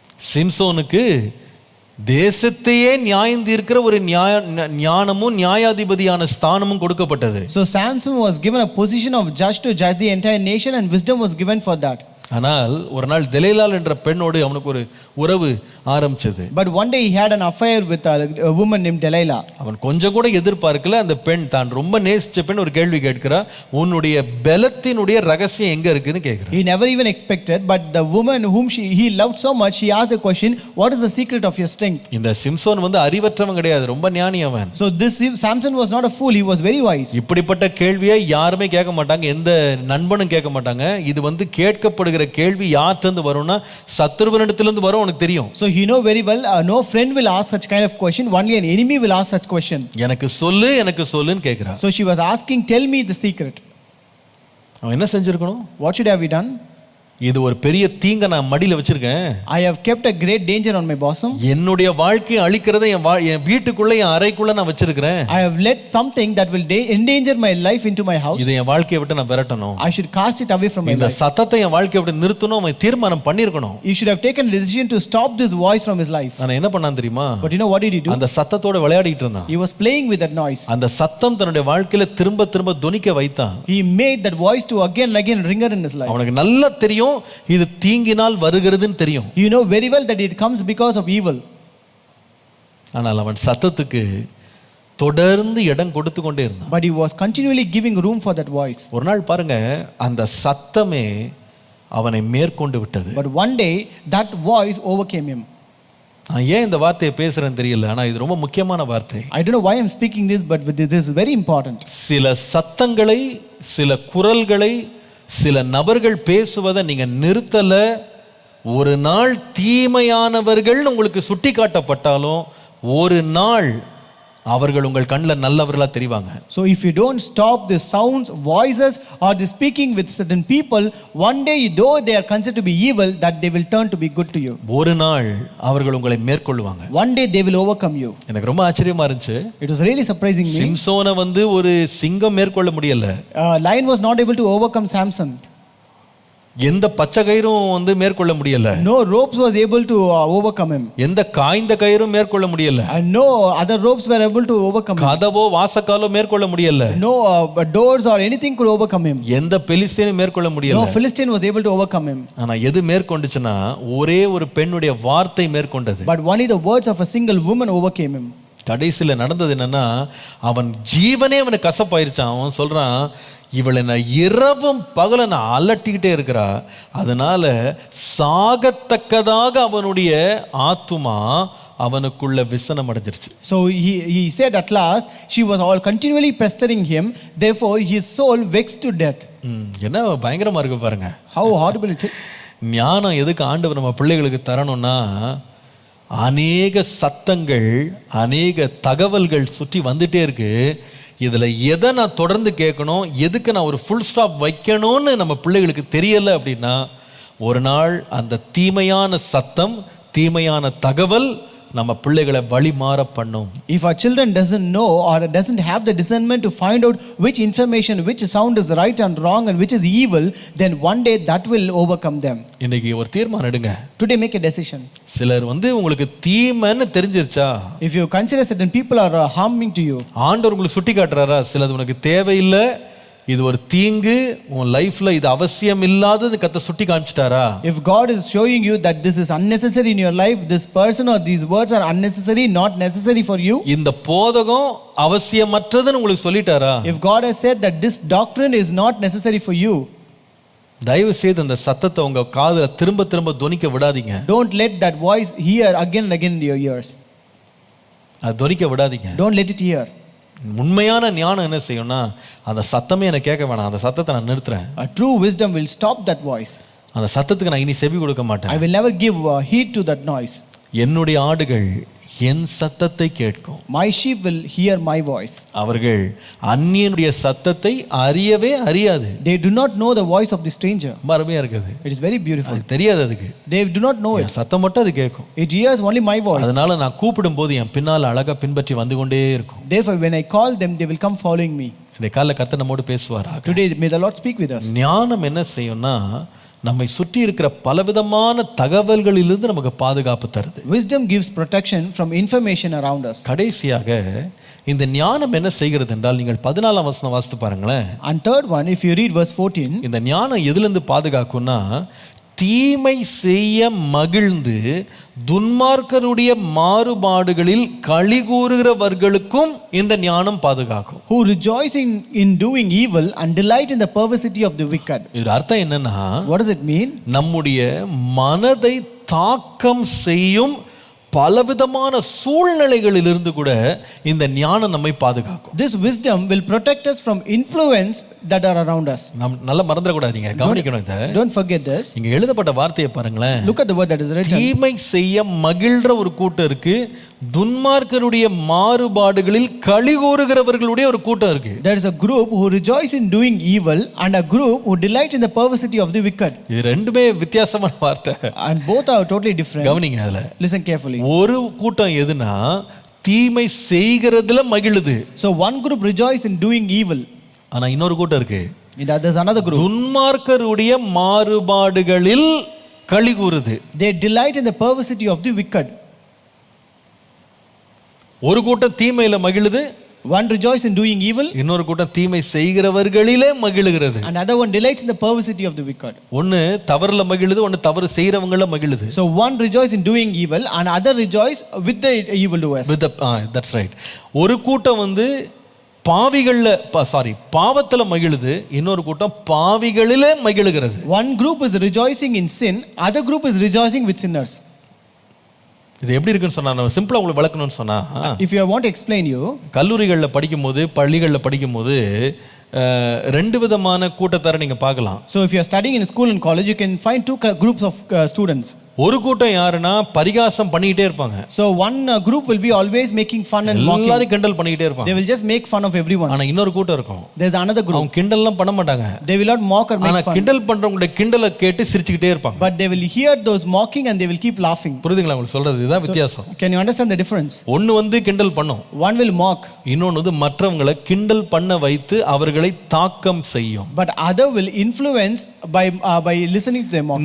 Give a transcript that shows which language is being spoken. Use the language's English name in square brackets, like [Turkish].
[Tamil] சிம்சோனுக்கு தேசத்தையே நியாயம் தீர்க்கிற ஒரு ஞானமும் நியாயாதிபதியான ஸ்தானமும் கொடுக்கப்பட்டது. [English] So Samson was given a position of judge to judge the entire nation, and wisdom was given for that. [Tamil] ஆனால் ஒரு நாள் தெலீலாள் என்ற பெண்ணோடு அவனுக்கு ஒரு உறவு ஆரம்பிச்சது. [English] But one day he had an affair with a woman named Delilah. [Tamil] அவன் கொஞ்சம் கூட எதிர்பார்க்கல. அந்த பெண் தான் ரொம்ப நேசிச்ச பெண் ஒரு கேள்வி கேட்கிறா, உன்னுடைய பலத்தினுடைய ரகசியம் எங்க இருக்குன்னு கேட்கிறா. [English] He never even expected, but the woman whom he loved so much, she asked the question, what is the secret of your strength? [Tamil] இந்த சிம்சோன் வந்து அறிவற்றவன் கிடையாது, ரொம்ப ஞானி அவன். [English] So this Samson was not a fool, he was very wise. [Tamil] இப்படிப்பட்ட கேள்வியை யாருமே கேட்க மாட்டாங்க, எந்த நண்பனும் கேட்க மாட்டாங்க. இது வந்து கேட்கப்படுகிற கேள்வி யார்கிட்ட வரும்னா சத்துருவனிடத்திலிருந்து வரும், உனக்கு தெரியும். [English] So he know very well, no friend will ask such kind of question, only an enemy will ask such question. [Tamil] எனக்கு சொல்லுன்னு கேக்குறா. [English] So she was asking, tell me the secret. [Tamil] அவன் என்ன செஞ்சிருக்கணும்? [English] What should have we done? [Tamil] இது ஒரு பெரிய தீங்க நான் மடியில வச்சிருக்கேன். [English] I have kept a great danger on my bosom. [Tamil] என்னுடைய வாழ்க்கையை அழிக்கிறதை என் வீட்டுக்குள்ள என் அறைக்குள்ள நான் வச்சிருக்கிறேன். [English] I have let something that will endanger my life into my house. [Tamil] இதை என் வாழ்க்கையை விட்டு நான் விரட்டணும். [English] I should cast it away from my life. [Tamil] இந்த சத்தத்தை என் வாழ்க்கையை விட்டு நிறுத்தணும் அவன் தீர்மானம் பண்ணிருக்கணும். [English] He should have taken a decision to stop this voice from his life. [Tamil] நான் என்ன பண்ணான் தெரியுமா? [English] But you know what did he do? [Tamil] அந்த சத்தத்தோட விளையாடிட்டு இருந்தான். [English] He was playing with that noise. [Tamil] அந்த சத்தம் தன்னுடைய வாழ்க்கையில திரும்ப திரும்ப துணிக்க வைத்தான். [English] He made that voice to again and again ring in his life. [Tamil] அவனுக்கு நல்லா தெரியும் இது தீங்கினால் வருகிறதுன்னு தெரியும். [English] You know very well that it comes because of evil. [Tamil] ஆனால் அவன் சத்தத்துக்கு தொடர்ந்து இடம் கொடுத்து கொண்டே இருந்தான். [English] But he was continually giving room for that voice. [Tamil] ஒரு நாள் பாருங்க, அந்த சத்தமே அவனை மேற்கொண்டு விட்டது. [English] But one day that voice overcame him. [Tamil] நான் ஏன் இந்த வார்த்தையை பேசுறேன்னு தெரியல, ஆனா இது ரொம்ப முக்கியமான வார்த்தை. [English] I don't know why I'm speaking this, but this is very important. [Tamil] சில சத்தங்களை, சில குரல்களை, சில நபர்கள் பேசுவதை நீங்க நிறுத்தல, ஒரு நாள் தீமையானவர்கள் உங்களுக்கு சுட்டி காட்டப்பட்டாலும் ஒரு நாள் அவர்கள் உங்கள் கண்ணில் நல்லவர்களா தெரிவாங்க. [English] So if you don't stop the sounds, voices or the speaking with certain people, one day though they are considered to be evil, that they will turn to be good to you. [Tamil] ஒரு நாள் அவர்கள் உங்களை மேற்கொள்வாங்க. [English] One day they will overcome you. [Tamil] எனக்கு ரொம்ப ஆச்சரியமா இருந்துச்சு. [English] It was really surprising me. [Tamil] சிம்சோனை வந்து ஒரு சிங்கம் மேற்கொள்ள முடியல. [English] Lion was not able to overcome Samson. [Tamil] எந்த பச்சை கயிறும் வந்து மேற்கொள்ள முடியல. [English] No ropes was able to overcome him. [Tamil] எந்த காய்ந்த கயிறும் மேற்கொள்ள முடியல. [English] And no other ropes were able to overcome him. [Tamil] கதவோ வாசக்காலோ மேற்கொள்ள முடியல. [English] No doors or anything could overcome him. [Tamil] எந்த பெலிஸ்தீனும் மேற்கொள்ள முடியல. [English] No Philistine was able to overcome him. [Tamil] ஆனா எது மேற்கொண்டுச்சுன்னா ஒரே ஒரு பெண்ணுடைய வார்த்தை மேற்கொண்டது. [English] But only the words of a single woman overcame him. [Tamil] கடைசியில் நடந்தது என்னன்னா, அவன் ஜீவனே அவனுக்கு கசப்பாயிருச்சான். அவன் சொல்றான், இவளை நான் இரவும் பகல நான் அலட்டிக்கிட்டே இருக்கிறா, அதனால சாகத்தக்கதாக அவனுடைய ஆத்துமா அவனுக்குள்ள விசனம் அடைஞ்சிருச்சு. [English] So he said at last she was all continually pestering him, therefore his soul vexed to death. [Tamil] என்ன பயங்கரமா இருக்கு பாருங்க. [English] How horrible it is. [Tamil] ஞானம் எதுக்கு ஆண்டவர் நம்ம பிள்ளைகளுக்கு தரணும்னா, அநேக சத்தங்கள், அநேக தகவல்கள் சுற்றி வந்துட்டே இருக்கு. இதில் எதை நான் தொடர்ந்து கேட்கணும், எதுக்கு நான் ஒரு ஃபுல் ஸ்டாப் வைக்கணும்னு நம்ம பிள்ளைகளுக்கு தெரியலை அப்படின்னா, ஒரு நாள் அந்த தீமையான சத்தம், தீமையான தகவல் நம்ம பிள்ளைகளை வழி மாற பண்ணும். [English] If our children doesn't know or doesn't have the discernment to find out which information, which sound is right and wrong and which is evil, then one day that will overcome them. [Tamil] இன்னைக்கு ஒரு தீர்மானம் எடுங்க. [English] Today make a decision. [Tamil] சிலர் வந்து உங்களுக்கு தீமைன்னு தெரிஞ்சிருச்சா, [English] if you consider certain people are harming to you, [Tamil] ஆண்டவர் உங்களுக்கு சுட்டி காட்டுறாரா, சிலது உனக்கு தேவையில்லை, இது ஒரு தீங்கு, உன் லைஃப்ல இது அவசியம் இல்லாதது கத்த சுட்டி காமிச்சிட்டாரா, [English] if God is showing you that this is unnecessary in your life, this person or these words are unnecessary, not necessary for you, [Tamil] இந்த போதகம் அவசியமற்றதுன்னு உங்களுக்கு சொல்லிட்டாரா, [English] if God has said that this doctrine is not necessary for you, [Tamil] தயவு செய்து அந்த சத்தத்தை உங்க காதுல திரும்ப திரும்ப தொனிக்க விடாதீங்க. [English] don't let that voice hear again and again in your ears. [Tamil] அது தொனிக்க விடாதீங்க. [English] don't let it hear. [Tamil] உண்மையான ஞானம் என்ன செய்யும்னா, அந்த சத்தமே எனக்கு கேட்க வேணாம், அந்த சத்தத்தை நான் நிறுத்துறேன். [English] A true wisdom will stop that voice. [Tamil] அந்த சத்தத்துக்கு நான் இனி செவி கொடுக்க மாட்டேன். [English] I will never give heed to that noise. [Tamil] என்னுடைய ஆடுகள் என் சத்தத்தை கேட்கும். [English] My sheep will hear my voice. [Tamil] அவர்கள் அந்நியனுடைய சத்தத்தை அறியவே அறியாது. [English] They do not know the voice of the stranger. [Tamil] அருமையா இருக்குது. [English] It is very beautiful. [Tamil] அது தெரியாது அதுக்கு. [English] They do not know it. [Tamil] சத்தம் மட்டும் அது கேட்கும். [English] It hears only my voice. [Tamil] அதனால நான் கூப்பிடும் போது என் பின்னால அழகா பின்பற்றி வந்து கொண்டே இருக்கும். [English] Therefore when I call them, they will come following me. [Tamil] இந்த காலைல கர்த்தர் நம்மோடு பேசுவாராக. [English] Today, may the Lord speak with us. [Tamil] ஞானம் என்ன செய்யும்னா நம்மை சுற்றி இருக்கிற பலவிதமான தகவல்களிலிருந்து நமக்கு பாதுகாப்பு தருது. [English] Wisdom gives protection from information around us. [Tamil] கடைசியாக இந்த ஞானம் என்ன செய்கிறது என்றால், நீங்கள் 14ஆம் வசனம் வாசித்து பாருங்களேன். [English] And third one, if you read verse 14, [Tamil] இந்த ஞானம் எதிலிருந்து பாதுகாக்கும்னா, தீமை செய்ய மகிழ்ந்து துன்மார்க்கருடைய மாறுபாடுகளில் களி கூறுகிறவர்களுக்கும் இந்த ஞானம் பாதுகாக்கும். [English] who rejoice in doing evil and delight in the perversity of the wicked. [Tamil] இது அர்த்தம் என்னன்னா, [English] What does it mean? [Tamil] நம்முடைய மனதை தாக்கம் செய்யும் பலவிதமான சூழ்நிலைகளிலிருந்து கூட இந்த ஞானம் நம்மை பாதுகாக்கும். [English] This wisdom will protect us from influence that are around us. [Tamil] நாம் நல்லா மறந்துடக்கூடாதீங்க, கவனிக்கணும் இதை. [English] Don't forget this. [Tamil] இங்க எழுதப்பட்ட வார்த்தையை பாருங்களேன். [English] Look at the word that is written. [Tamil] தீமை செய்ய மகிழ்ற ஒரு கூட்டம் இருக்கு, துன்மார்க்கருடைய மாறுபாடுகளில் களி கூறுகிறவர்களுடைய ஒரு கூட்டம் இருக்கு. [English] There is a group who rejoice in doing evil and a group who delight in the perversity of the wicked. [Tamil] இது ரெண்டுமே வித்தியாசமான வார்த்தை. [English] And both are totally different. [Tamil] கவனிங்க அதுல. [English] Listen carefully. [Tamil] ஒரு கூட்டம் எதுனா தீமை செய்கிறதுல மகிழுது. [English] So one group rejoice in doing evil. [Tamil] ஆனா இன்னொரு கூட்டம் இருக்கு, [English] There's another group. [Tamil] துன்மார்க்கருடைய மாறுபாடுகளில் களி கூறுது. [English] They delight in the perversity of the wicked. [Tamil] ஒரு கூட்டம் தீமையில மகிழுது, [English] One rejoice in doing evil, [Tamil] இன்னொரு கூட்டம் தீமை செய்கிறவர்களிலே மகிழுகிறது. [English] another one delights in the perversity of the wicked. [Tamil] ஒன்னு தவறுல மகிழுது, ஒன்னு தவறு செய்யறவங்கள மகிழுது. [English] So one rejoice in doing evil and other rejoice with the evildoers. That's right. [Tamil] ஒரு கூட்டம் வந்து பாவத்துல மகிழுது, இன்னொரு கூட்டம் பாவிகளிலே மகிழுகிறது. [English] One group is rejoicing in sin, other group is rejoicing with sinners. [Tamil] இது எப்படி இருக்குன்னு சொன்னா, நம்ம சிம்பிளா உங்களுக்கு விளக்கணும்னு சொன்னா, [English] If you want to explain you, [Tamil] கல்லூரிகளில் படிக்கும்போது பள்ளிகளில் படிக்கும்போது ரெண்டு விதமான கூட்டத்தாரை நீங்க பார்க்கலாம். [English] so if you are studying in school and college, you can find two groups of students. [Tamil] ஒரு கூட்டம் யாருன்னா பரிகாசம் பண்ணிட்டே இருப்பாங்க. [English] So one group will be always making fun and mocking. [Tamil] எல்லாரும் கிண்டல் பண்ணிட்டே இருப்பாங்க. [English] They will just make fun of everyone. [Tamil] ஆனா இன்னொரு கூட்டம் இருக்கும், [English] There's another group. [Tamil] அவங்க கிண்டல்லாம் பண்ண மாட்டாங்க. [English] They will not mock or make [Tamil] ஆனா [English] fun. [Tamil] கிண்டல் பண்றவங்களுடைய கிண்டலை கேட்டு சிரிச்சுக்கிட்டே இருப்பாங்க. [English] But they will hear those mocking and they will keep laughing. [Tamil] புரியுதுங்களா உங்களுக்கு சொல்றது? இதுதான் வித்தியாசம். [English] Can you understand the difference? [Tamil] ஒன்னு வந்து கிண்டல் பண்ணும், [English] One will mock, [Tamil] இன்னொன்னு வந்து மற்றவங்களை கிண்டல் பண்ண வைத்து அவர்களை தாக்கம் செய்யும். [English] but other will influence by listening to them mock.